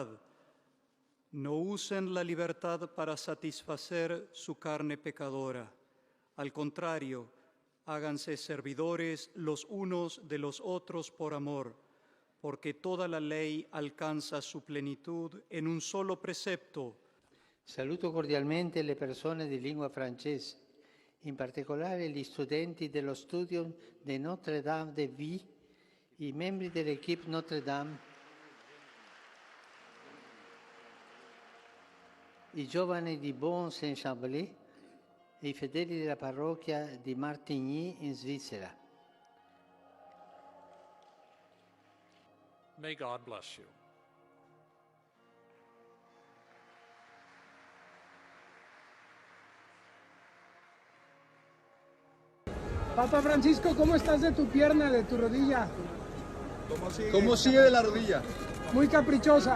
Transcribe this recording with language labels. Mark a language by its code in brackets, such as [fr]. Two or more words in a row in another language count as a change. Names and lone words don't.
[es] No usen la libertad para satisfacer su carne pecadora. Al contrario, háganse servidores los unos de los otros por amor, porque toda la ley alcanza su plenitud en un solo precepto. [it] Saluto cordialmente le persone di lingua francese, in particolare gli studenti dello studio di Notre-Dame de Vie, i membri dell'equipe Notre-Dame, i giovani di Bon-Saint-Chambly e i fedeli della parrocchia di Martigny in Svizzera. [en] May God bless you. [es] Papa Francisco, ¿cómo estás de tu pierna, de tu rodilla? ¿Cómo sigue de la rodilla? Muy caprichosa.